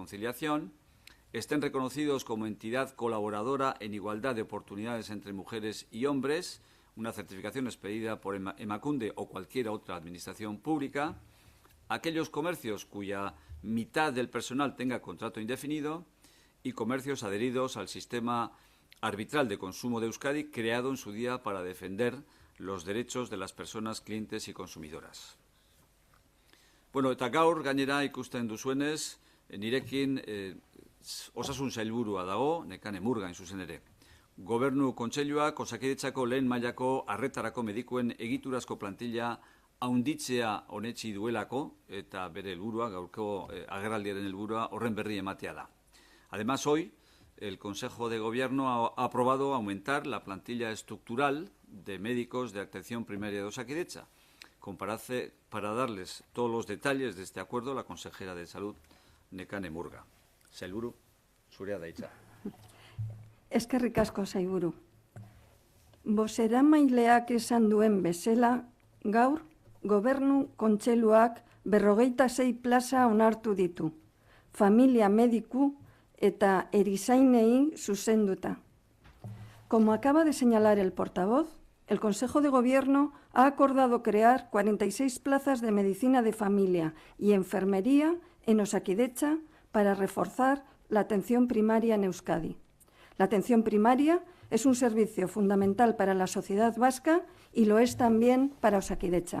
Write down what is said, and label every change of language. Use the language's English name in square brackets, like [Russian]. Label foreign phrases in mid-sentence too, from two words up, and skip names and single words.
[Spanish] conciliación, estén reconocidos como entidad colaboradora en igualdad de oportunidades entre mujeres y hombres, una certificación expedida por Emakunde o cualquier otra administración pública, aquellos comercios cuya mitad del personal tenga contrato indefinido y comercios adheridos al sistema arbitral de consumo de Euskadi creado en su día para defender los derechos de las personas clientes y consumidoras. [Basque] Bueno, eta gaur gainera ikusten duzuenez, nirekin osasun sailburua dago, Nekane Murga zuzen ere. Gobernu Kontseiluak Osakidetzako lehen mailako arretarako medikuen egiturazko plantilla haunditzea onetsi duelako, eta bere helburua, gaurko agerraldiaren helburua, horren berri ematea da. [Spanish] Además, hoy, el Consejo de Gobierno ha aprobado aumentar la plantilla estructural de médicos de atención primaria de Osakidetza. Comparece, para darles todos los detalles de este acuerdo, la consejera de Salud, Nekane Murga. [Basque] Sailburu, zurea da hitza. Eskerrik asko, sailburu. Bozeramaileak esan duen bezala, gaur, Gobernu Kontseiluak 26 plaza onartu ditu, familia mediku eta erizainei zuzenduta. [Spanish] Como acaba de señalar el portavoz, el Consejo de Gobierno ha acordado crear 46 plazas de medicina de familia y enfermería en Osakidetza para reforzar la atención primaria en Euskadi. La atención primaria es un servicio fundamental para la sociedad vasca y lo es también para Osakidetza.